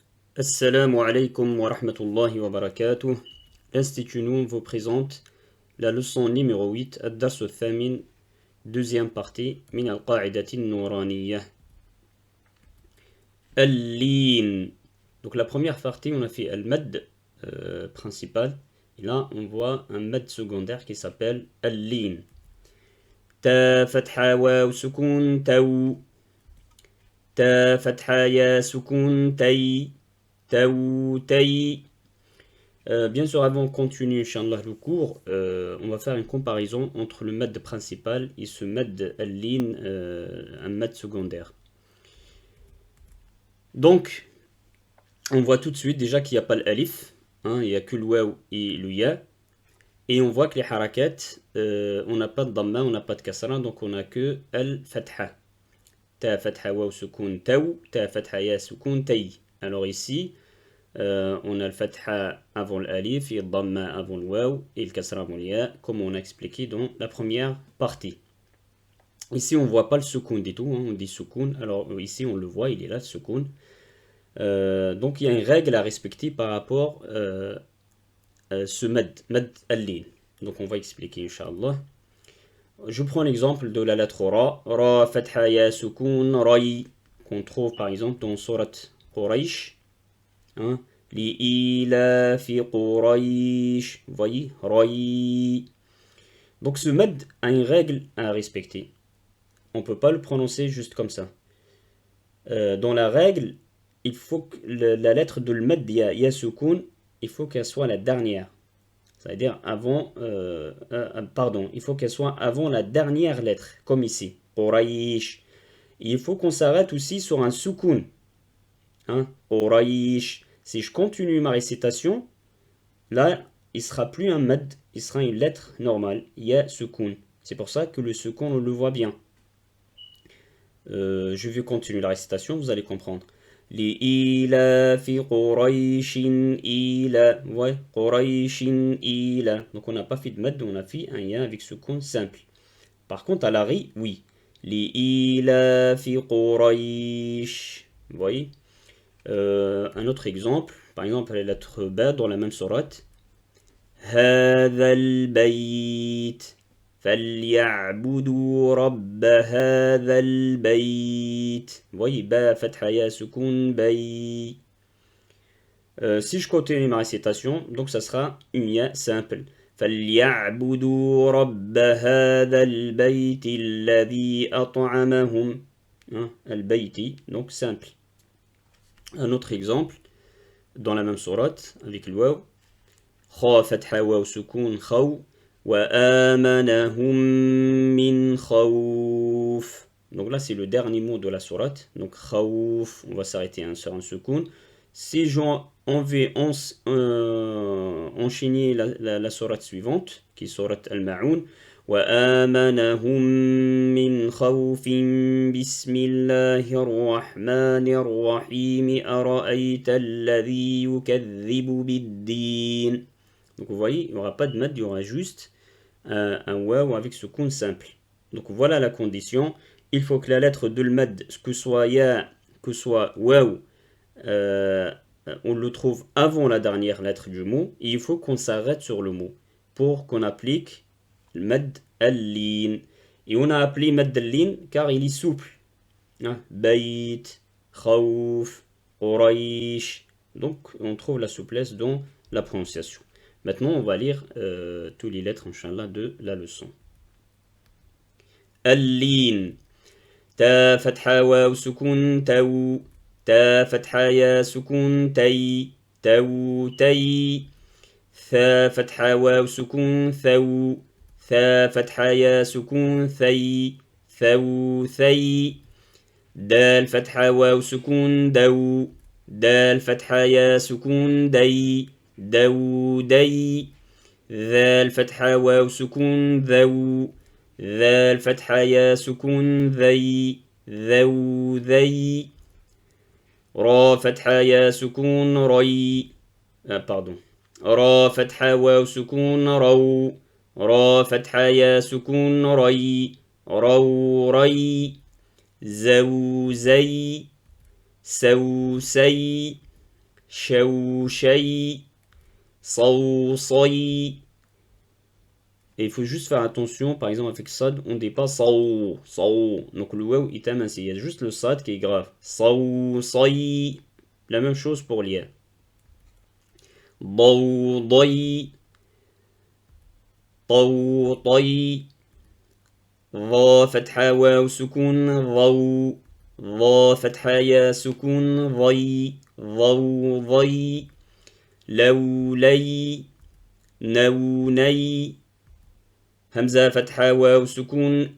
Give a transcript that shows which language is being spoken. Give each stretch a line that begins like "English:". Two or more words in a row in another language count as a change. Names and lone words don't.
Arabic: السلام عليكم ورحمة الله وبركاته.
French: L'Institut Noun vous présente la leçon numéro 8,
Arabic: الدرس الثامن,
French: deuxième partie,
Arabic: من القاعدة النورانية.
French: Al-Lin. Donc la première partie, on a fait Al-Mad principal. Et là, on voit un Mad secondaire qui s'appelle Al-Lin.
Arabic: تا فتحة واو سكون تو. تا فتحة يا سكون تي. تو تي.
French: Bien sûr, avant de continuer,
Arabic: إن شاء الله,
French: le cours, on va faire une comparaison entre le mad principal et ce
Arabic: مد اللين,
French: un mad secondaire. Donc, on voit tout de suite déjà qu'il n'y a pas l'alif, hein, il n'y a que le waw et le ya. Et on voit que les harakat, on n'a pas de dhamma, on n'a pas de kasra, donc on n'a que al-fatha.
Arabic: تا فتحة واو سكون تو، تا فتحة يا سكون تي.
French: Alors ici, on a le fatha avant l'alif et le dhamma avant le waw et le kasra avant le ya, comme on a expliqué dans la première partie. Ici, on ne voit pas le sukun du tout, hein, on dit sukun. Alors ici, on le voit, il est là, le sukun. Donc il y a une règle à respecter par rapport à ce
Arabic: مد اللين.
French: Donc on va expliquer,
Arabic: إن شاء الله.
French: Je prends l'exemple de la lettre Ra.
Arabic: را، فتحة، يا، سكون، ري,
French: qu'on trouve par exemple dans Surat Quraysh.
Arabic: Hein, لإيلاف قريش.
French: Vous voyez, Rai. Donc ce mad a une règle à respecter. On ne peut pas le prononcer juste comme ça. Dans la règle, il faut que la lettre de l'mad
Arabic: يا سكون,
French: il faut qu'elle soit la dernière. C'est-à-dire avant, pardon, il faut qu'elle soit avant la dernière lettre, comme ici, Quraysh. Il faut qu'on s'arrête aussi sur un sukun. Hein, Quraysh. Si je continue ma récitation, là, il sera plus un mad, il sera une lettre normale,
Arabic: يا سكون.
French: C'est pour ça que le sukun, on le voit bien. Je vais continuer la récitation, vous allez comprendre.
Arabic: لإيلاف قريشٍ إيلا. Ouais, قريشٍ إيلا.
French: Donc on n'a pas fait de mad, on a fait un ya avec sukun simple. Par contre, à la ri, oui.
Arabic: لإيلاف قريش.
French: Vous voyez, un autre exemple, par exemple la lettre ba dans la même sourate.
Arabic: هذا البيت فليعبدوا رب هذا البيت.
French: Vous voyez,
Arabic: با، فتحة، يا، سكون, bay.
French: Si je continue ma récitation, donc ça sera une ya simple.
Arabic: فليعبدوا رب هذا البيت الذي أطعمهم. البيت,
French: donc simple. Un autre exemple, dans la même sourate, avec le waw.
Arabic: خا فتحة واو سكون خو وآمنهم من خوف.
French: Donc là c'est le dernier mot de la sourate. Donc khawf, on va s'arrêter sur un sukoun. Si on veut enchaîner la sourate suivante, qui est sourate Al-Ma'un.
Arabic: وآمنهم من خوف بسم الله الرحمن الرحيم أرأيت الذي يكذب بالدين.
French: Donc vous voyez, il n'y aura pas de mad, il y aura juste un waw avec ce sukun simple. Donc voilà la condition. Il faut que la lettre de l'mad, que soit ya, que soit waw, on le trouve avant la dernière lettre du mot. Et il faut qu'on s'arrête sur le mot pour qu'on applique le
Arabic: مد اللين.
French: Et on a appelé
Arabic: مد اللين
French: car il est souple.
Arabic: بيت، خوف، قريش.
French: Donc on trouve la souplesse dans la prononciation. Maintenant, on va lire toutes les lettres,
Arabic: إن شاء الله,
French: de la leçon.
Arabic: اللين. تا فتحة واو سكون تو. تا فتحة يا سكون تي. تو تي. ثا فتحة واو سكون ثو. ثا فتحة يا سكون ثي. ثو ثي. دال فتحة واو سكون دو. دال فتحة يا سكون دي. دودي. ذا الفتحة واو سكون ذو. ذا الفتحة يا سكون ذي. ذو ذي. را فتحة يا سكون ري. pardon. را فتحة واو سكون رو. را فتحة يا سكون ري. رو ري. زو زي. سو سي. شوشي صوصي.
French: Et il faut juste faire attention, par exemple avec sad, on dit pas saou, saou. Donc le waouh il ainsi. Il y a juste le sad qui est grave.
Arabic: صو، صي.
French: La même chose pour l'ia.
Arabic: ضو ضي طو طي ضا فتحة واو سكون ضو ضا فتحة يا سكون ضي ضو ضي لو لي نو ني همزة فتحة واو سكون